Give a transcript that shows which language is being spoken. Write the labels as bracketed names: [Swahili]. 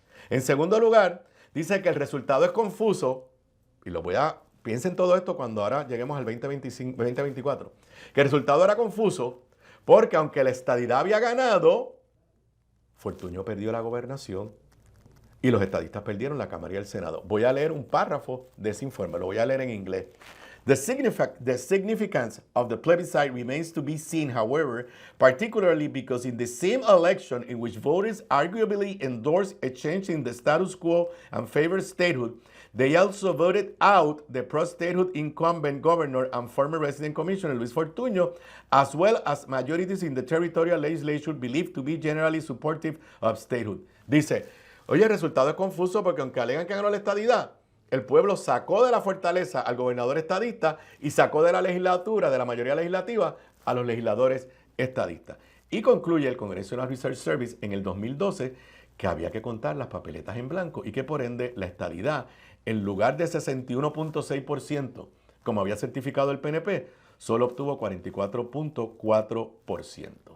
[Spanish] En segundo lugar, dice que el resultado es confuso y piensen todo esto cuando ahora lleguemos al 2024, que el resultado era confuso porque aunque la estadidad había ganado, Fortuño perdió la gobernación y los estadistas perdieron la Cámara y el Senado. Voy a leer un párrafo de ese informe, lo voy a leer en inglés. [English] The significance of the plebiscite remains to be seen, however, particularly because in the same election in which voters arguably endorsed a change in the status quo and favored statehood, they also voted out the pro-statehood incumbent governor and former resident commissioner Luis Fortuño, as well as majorities in the territorial legislature believed to be generally supportive of statehood. [Spanish] Dice, oye, el resultado es confuso porque aunque alegan que ganó la estadidad, el pueblo sacó de la fortaleza al gobernador estadista y sacó de la legislatura, de la mayoría legislativa, a los legisladores estadistas. Y concluye el Congressional Research Service en el 2012 que había que contar las papeletas en blanco y que por ende la estadidad, en lugar de 61.6%, como había certificado el PNP, solo obtuvo 44.4%.